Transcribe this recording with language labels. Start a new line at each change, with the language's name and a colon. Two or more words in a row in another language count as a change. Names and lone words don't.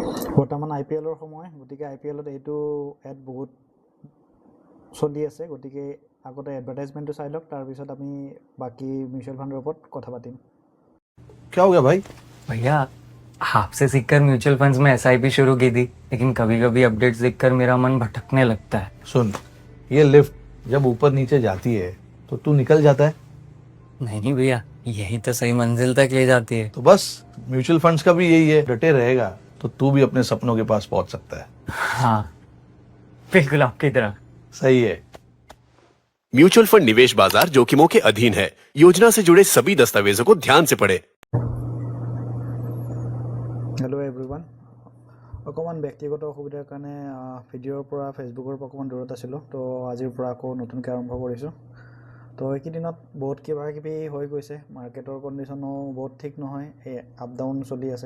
Assamese: বৰ্তমান IPLৰ সময়, গতিকে IPLত এইটো এড বহুত চলি আছে, গতিকে আগতে এডভাৰটাইজমেণ্টটো চাই লওক, তাৰপিছত আমি বাকী
English: mutual fund
Assamese: ওপৰত কথা পাতিম।
Hindi: क्या हो गया भाई? भैया आपसे सीखकर
English: mutual funds
Hindi: में SIP शुरू की थी, लेकिन कभी कभी अपडेट्स देखकर मेरा मन भटकने लगता है। सुन, ये लिफ्ट जब ऊपर नीचे जाती है तो तू निकल जाता है। नहीं भैया, यही तो सही मंजिल तक ले जाती है। तो बस
English: mutual funds
Hindi: का भी यही है, डटे रहेगा तो तू भी अपने सपनों के पास पहुंच सकता है। हाँ, बिल्कुल आपकी तरह। सही है।
English: mutual fund
Hindi: निवेश बाजार जोखिमों के अधीन है। योजना से जुड़े सभी दस्तावेजों को ध्यान से पढ़ें।
English: hello everyone,
Assamese: অকণমান ব্যক্তিগত অসুবিধাৰ কাৰণে ভিডিঅ'ৰ পৰা ফেচবুকৰ পৰা অকণমান দূৰত আছিলোঁ, তো আজিৰ পৰা আকৌ নতুনকৈ আৰম্ভ কৰিছোঁ। তো এইকেইদিনত বহুত কিবা কিবি হৈ গৈছে,
English: market condition
Assamese: বহুত ঠিক নহয়, এই
English: up down
Assamese: চলি আছে।